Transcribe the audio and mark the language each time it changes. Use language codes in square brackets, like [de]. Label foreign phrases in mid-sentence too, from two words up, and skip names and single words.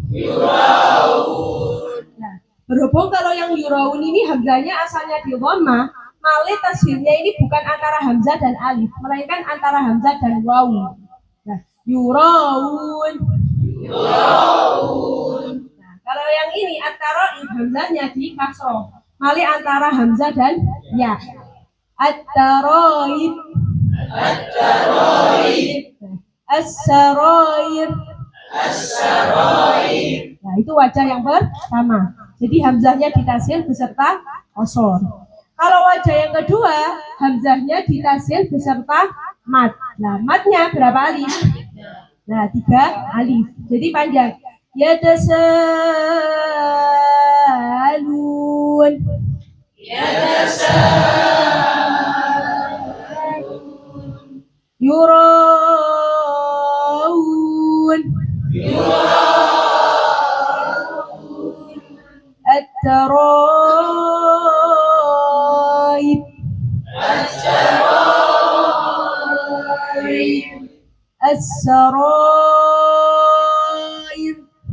[id] Nah, berhubung kalau yang yuraun ini hamzahnya asalnya di dhammah, maka tasghirnya ini bukan antara hamzah dan alif, melainkan antara hamzah dan waw. Nah, yuraun. Nah, kalau yang ini antara hamzahnya di kasroh, maka antara hamzah dan ya. At-taraib. As-sarair. Nah, itu wajah yang pertama. Jadi hamzahnya ditasil beserta kosor. Kalau wajah yang kedua, hamzahnya ditasil beserta mat. Nah, matnya berapa alif? Nah, 3 alif. Jadi panjang. Yatasalun. Yuraun. At-taraib. As-sarair.